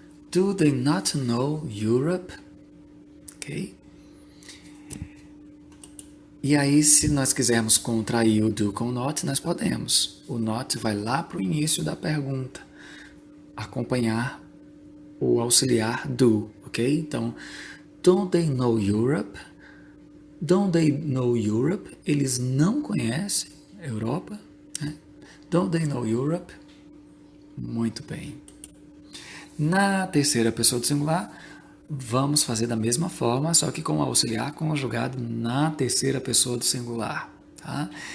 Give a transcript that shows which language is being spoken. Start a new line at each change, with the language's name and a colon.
English: Do they not know Europe? Ok?
Portuguese: E aí, se nós quisermos contrair o do com not, nós podemos. O not vai lá para o início da pergunta, acompanhar o auxiliar do, ok? Então,
English: don't they know Europe? Don't they know Europe?
Portuguese: Eles não conhecem a Europa?
English: Don't they know Europe?
Portuguese: Muito bem. Na terceira pessoa do singular, vamos fazer da mesma forma, só que com o auxiliar conjugado na terceira pessoa do singular. Tá?